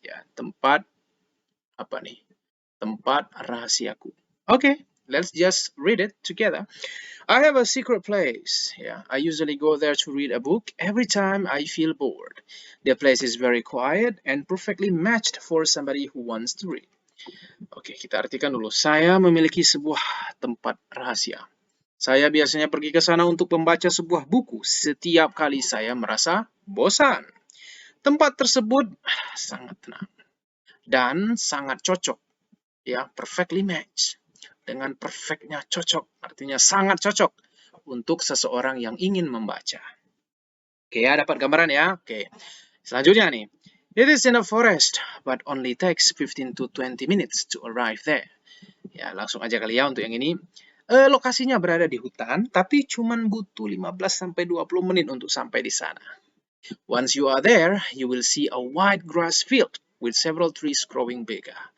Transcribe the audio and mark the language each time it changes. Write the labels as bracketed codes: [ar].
[id] Ya, tempat apa nih? Tempat rahasiaku. [en] Okay, let's just read it together. I have a secret place. Yeah, I usually go there to read a book every time I feel bored. The place is very quiet and perfectly matched for somebody who wants to read. [id] Oke, kita artikan dulu. Saya memiliki sebuah tempat rahasia. Saya biasanya pergi ke sana untuk membaca sebuah buku setiap kali saya merasa bosan. Tempat tersebut sangat tenang dan sangat cocok, ya, [en] perfectly match. [id] Dengan perfectnya cocok, artinya sangat cocok untuk seseorang yang ingin membaca. Oke, ya, dapat gambaran ya. Oke, selanjutnya nih. [en] It is in a forest, but only takes 15 to 20 minutes to arrive there. [id] Ya, langsung aja kali ya untuk yang ini. Lokasinya berada di hutan, tapi cuman butuh 15 sampai 20 menit untuk sampai di sana. [en] Once you are there, you will see a wide grass field with several trees growing bigger.